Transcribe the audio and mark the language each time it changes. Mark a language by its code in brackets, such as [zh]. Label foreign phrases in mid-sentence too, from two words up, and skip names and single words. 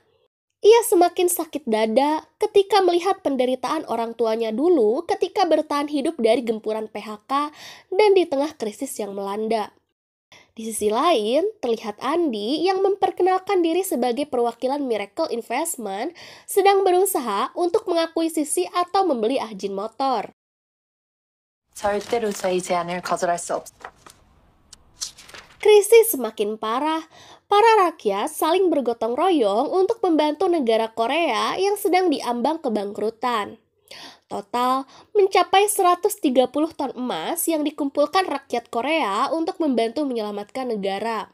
[id] Ia semakin sakit dada ketika melihat penderitaan orang tuanya dulu ketika bertahan hidup dari gempuran PHK dan di tengah krisis yang melanda. Di sisi lain, terlihat Andi yang memperkenalkan diri sebagai perwakilan Miracle Investment sedang berusaha untuk mengakuisisi atau membeli Ajin motor. [ko] 절대로 저희 제안을 거절할 수 없어. [id] Krisis semakin parah. Para rakyat saling bergotong royong untuk membantu negara Korea yang sedang diambang kebangkrutan. Total mencapai 130 ton emas yang dikumpulkan rakyat Korea untuk membantu menyelamatkan negara.